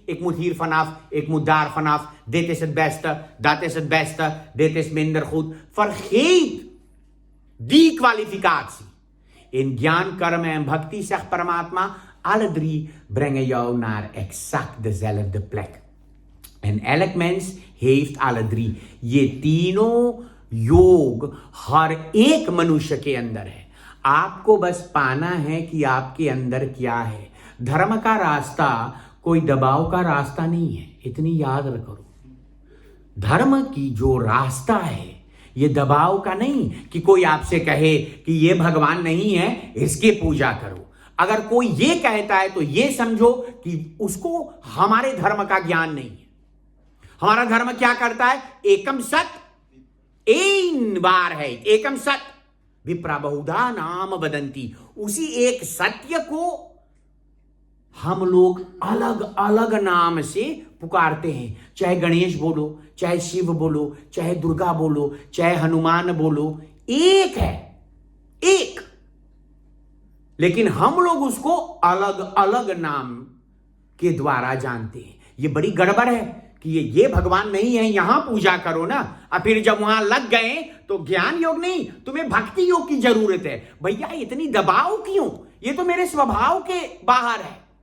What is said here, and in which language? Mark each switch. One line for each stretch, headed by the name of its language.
Dutch: Ik moet hier vanaf, ik moet daar vanaf, dit is het beste, dat is het beste, dit is minder goed. Vergeet die kwalificatie. In ज्ञान कर्म en bhakti zegt Paramatma, alle drie brengen jou naar exact dezelfde plek. En elk mens heeft alle drie.
Hindi: ये तीनों योग हर एक मनुष्य के अंदर है। आपको बस पाना है कि आपके अंदर क्या है। धर्म का रास्ता कोई दबाव का रास्ता नहीं है, इतनी याद करो। धर्म की जो रास्ता है ये दबाव का नहीं कि कोई आपसे कहे कि ये भगवान नहीं है इसकी पूजा करो। अगर कोई ये कहता है तो ये समझो कि उसको हमारे धर्म का ज्ञान नहीं है। हमारा धर्म क्या करता है? एकम सत, एक बार है,
Sanskrit: एकम सत विप्रा बहुधा नाम वदंती।
Hindi: उसी एक सत्य को हम लोग अलग अलग नाम से पुकारते हैं। चाहे गणेश बोलो, चाहे शिव बोलो, चाहे दुर्गा बोलो, चाहे हनुमान बोलो, एक है, एक। लेकिन हम लोग उसको अलग अलग नाम के द्वारा जानते हैं। ये बड़ी गड़बड़ है कि ये भगवान नहीं है, यहां पूजा करो ना। और फिर जब वहां लग गए तो ज्ञान योग नहीं, तुम्हें भक्ति योग की जरूरत है। भैया इतनी दबाव क्यों? ये तो मेरे स्वभाव के बाहर है।